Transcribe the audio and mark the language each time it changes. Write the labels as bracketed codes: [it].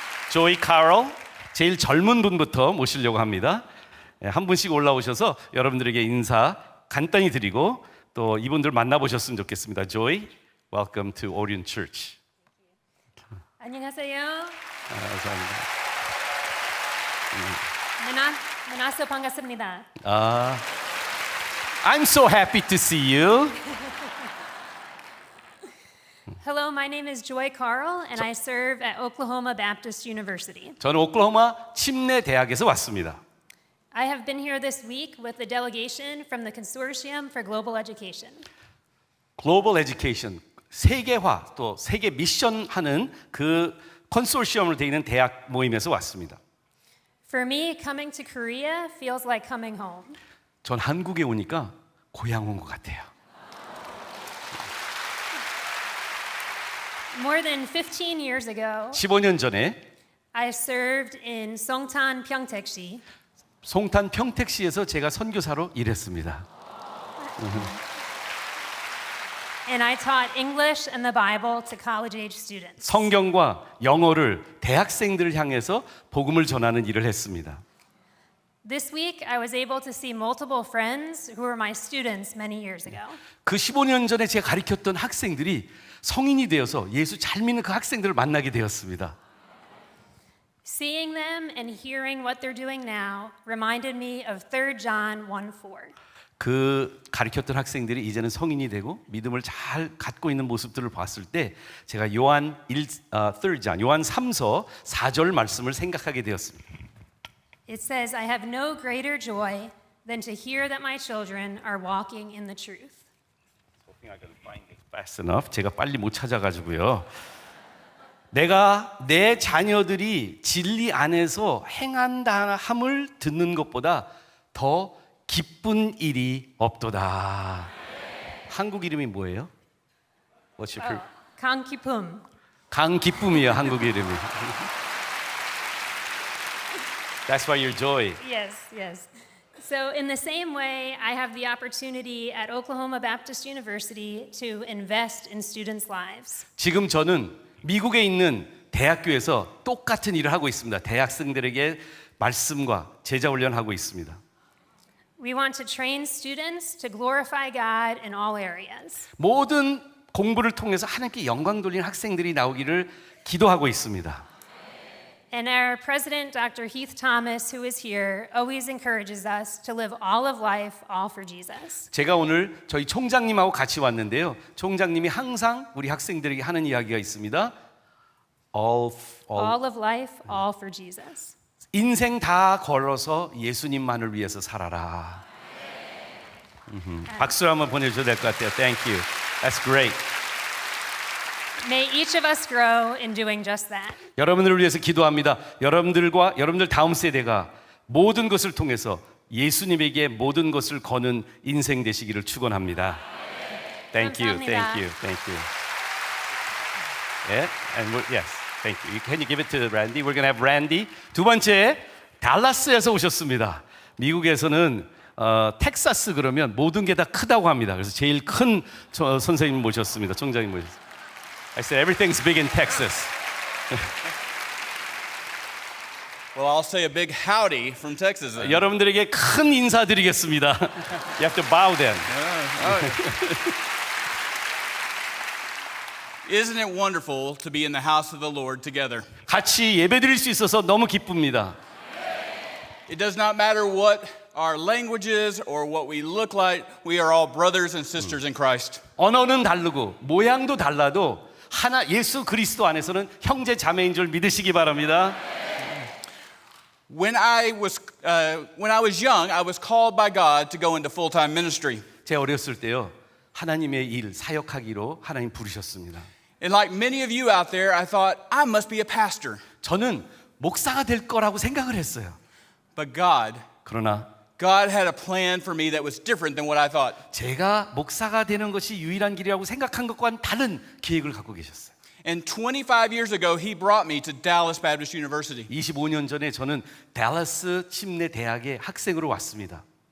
[ko] Joy Carroll, 제일 젊은 분부터 모시려고 합니다. 한 분씩 올라오셔서 여러분들에게 인사 간단히 드리고 또 이분들 만나보셨으면 좋겠습니다. [en] Joy, welcome to Orion Church. [ko] 안녕하세요. 감사합니다. 만나서 반갑습니다. [en] I'm so happy to see you. Hello, my name is Joy Carl, and I serve at Oklahoma Baptist University. [ko] 저는 오클라호마 침례 대학에서 왔습니다. [en] I have been here this week with the delegation from the Consortium for Global Education. [ko] 글로벌 에듀케이션, 세계화 또 세계 미션 하는 그 컨소시엄으로 되어 있는 대학 모임에서 왔습니다. [en] For me, coming to Korea feels like coming home. [ko] 전 한국에 오니까 고향 온 것 같아요. [en] More than 15 years ago, [ko] 15년 전에 [en] I served in Songtan, Pyeongtaek-si, [ko] 송탄 평택시에서 제가 선교사로 일했습니다. [en] and I taught English and the Bible to college-age students. [ko] 성경과 영어를 대학생들을 향해서 복음을 전하는 일을 했습니다. [en] This week, I was able to see multiple friends who were my students many years ago. [ko] 그 15년 전에 제가 가르쳤던 학생들이 성인이 되어서 예수 잘 믿는 그 학생들을 만나게 되었습니다. [en] Seeing them and hearing what they're doing now reminded me of 3 John 1:4. [ko] 그 가르쳤던 학생들이 이제는 성인이 되고 믿음을 잘 갖고 있는 모습들을 봤을 때 제가 요한 3서 4절 말씀을 생각하게 되었습니다. [en] It says, I have no greater joy than to hear that my children are walking in the truth. Fast enough. [ko] 제가 빨리 못 찾아가지고요. 내가 내 자녀들이 진리 안에서 행한다 함을 듣는 것보다 더 기쁜 일이 없도다. 한국 이름이 뭐예요? [en] What's your [ko] 강기쁨. 강기쁨이에요. 한국 이름이. [en] That's why you're joy. Yes, yes. So in the same way, I have the opportunity at Oklahoma Baptist University to invest in students' lives. [ko] 지금 저는 미국에 있는 대학교에서 똑같은 일을 하고 있습니다. 대학생들에게 말씀과 제자 훈련하고 있습니다. [en] We want to train students to glorify God in all areas. [ko] 모든 공부를 통해서 하나님께 영광 돌리는 학생들이 나오기를 기도하고 있습니다. [en] And our president, Dr. Heath Thomas, who is here, always encourages us to live all of life, all for Jesus. [ko] 제가 오늘 저희 총장님하고 같이 왔는데요. 총장님이 항상 우리 학생들에게 하는 이야기가 있습니다. [en] All of life, all for Jesus. [ko] 인생 다 걸어서 예수님만을 위해서 살아라. 박수 한번 보내줘야 될 것 같아요. [en] Thank you. That's great. May each of us grow in doing just that. [ko] 여러분들을 위해서 기도합니다. 여러분들과 여러분들 다음 세대가 모든 것을 통해서 예수님에게 모든 것을 거는 인생 되시기를 축원합니다. [en] Thank you, thank you, thank you. Yeah, and yes, thank you. Can you give it to Randy? We're going to have Randy. [ko] 두 번째, 달라스에서 오셨습니다. 미국에서는 텍사스 그러면 모든 게 다 크다고 합니다. 그래서 제일 큰 선생님 모셨습니다. 총장님 모셨습니다. [en] I said everything's big in Texas. Well, I'll say a big howdy from Texas then. [ko] 여러분들에게 큰 인사드리겠습니다. [en] You have to bow then. Isn't it wonderful to be in the house of the Lord together? [ko] 같이 예배드릴 수 있어서 너무 기쁩니다. [en] It does not matter what our languages or what we look like. We are all brothers and sisters in Christ. [ko] 언어는 다르고 모양도 달라도 하나 예수 그리스도 안에서는 형제 자매인 줄 믿으시기 바랍니다. [en] When I was young, I was called by God to go into full-time ministry. [ko] 제가 어렸을 때요. 하나님의 일 사역하기로 하나님 부르셨습니다. [en] And like many of you out there, I thought I must be a pastor. [ko] 저는 목사가 될 거라고 생각을 했어요. [en] But God [ko] 그러나 [en] had a plan for me that was different than what I thought. [ko] 제가 목사가 되는 것이 유일한 길이라고 생각한 것과는 다른 계획을 갖고 계셨어요. [en] And 25 years ago, He brought me to Dallas Baptist University. [ko] 25년 전에 저는 달라스 침례 대학의 학생으로 왔습니다.